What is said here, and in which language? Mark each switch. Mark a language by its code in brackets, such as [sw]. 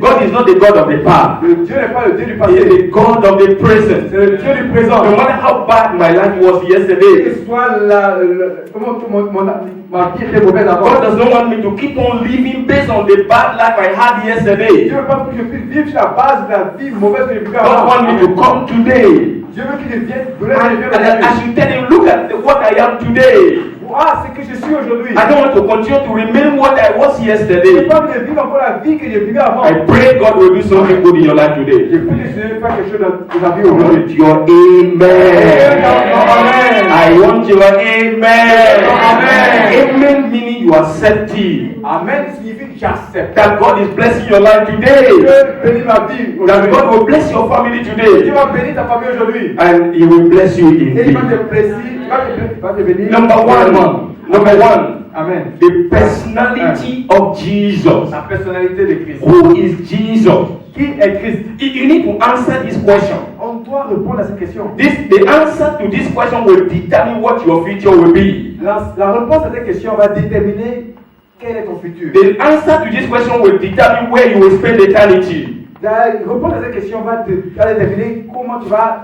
[en] God is not the God of the past. [fr] Dieu n'est pas le Dieu du [en] He is [fr] passé. [en] the God of the present. [fr] C'est le Dieu du présent. [en] No matter how bad my life was yesterday, [fr] Que soit comment ma vie était mauvaise avant. [en] God does not want me to keep on living based on the bad life I had yesterday. [fr] Dieu veut pas que je puisse vivre sur la base de la vie mauvaise que j'ai vécue [en] God [fr] avant. [en] wants me to come today. [fr] Dieu veut qu'il vienne. [en] And I should tell him, look at what I am today. [fr] Ah, c'est que je suis aujourd'hui. [en] I don't want to continue to remain what I was [fr] Je n'ai [en] yesterday. [fr] pas envie de vivre encore la vie que j'ai vécue avant. [en] I pray God will do something good in your life [fr] Je [en] today. [fr] prie que Dieu fasse quelque chose dans ta vie aujourd'hui. [en] With your amen. [fr] Amen. [en] I want your amen. [fr] Amen. [en] Amen meaning you accept it. [fr] Amen signifie que j'accepte. [en] That God is blessing your life today. [fr] Dieu bénit ma vie [en] That [fr] aujourd'hui. [en] God will bless your family [fr] Dieu [en] today. [fr] va bénir ta famille aujourd'hui. [en] And He will bless you [fr] Et il va [en] indeed. [fr] te plaisir, il va te bénir. [en] Number one. [fr] Amen. [en] The personality of Jesus. [fr] La personnalité de Christ. [en] Who is Jesus? [fr] Qui est Christ? [en] You need to answer this question. [fr] On doit répondre à cette question. [en] The answer to this question will determine what your future will be. [fr] La réponse à cette question va déterminer quel est ton futur. [en] The answer to this question will determine where you will spend eternity. [fr] La réponse à cette question va déterminer comment tu vas